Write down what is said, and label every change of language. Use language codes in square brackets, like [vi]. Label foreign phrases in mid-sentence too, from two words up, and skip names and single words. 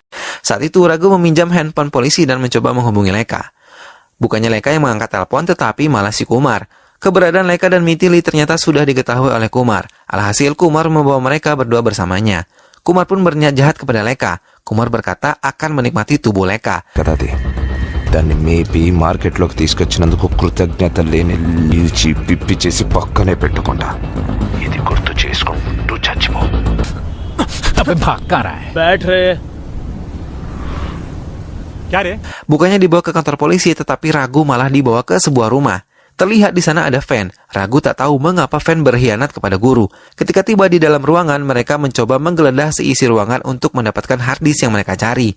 [id] Saat itu Ragu meminjam handphone polisi dan mencoba menghubungi Leka. Bukannya Leka yang mengangkat telepon, tetapi malah si Kumar. Keberadaan Leka dan Mithili ternyata sudah diketahui oleh Kumar. Alhasil Kumar membawa mereka berdua bersamanya. Kumar pun berniat jahat kepada Leka. Kumar berkata akan menikmati tubuh Leka. [te] దాన్ని మేపి మార్కెట్లోకి తీసుకొచ్చినందుకు కృతజ్ఞత లేని నిలిచి పిప్పి చేసి పక్కనే పెట్టుకుంటా. ఇది గుర్తు చేసుకుంటూ చచ్చిపో. [id] Bukannya dibawa ke kantor polisi, tetapi Ragu malah dibawa ke sebuah rumah. Terlihat di sana ada Fan. Ragu tak tahu mengapa Fan berkhianat kepada guru. Ketika tiba di dalam ruangan, mereka mencoba menggeledah seisi ruangan untuk mendapatkan [en] hard disk [id] yang mereka cari.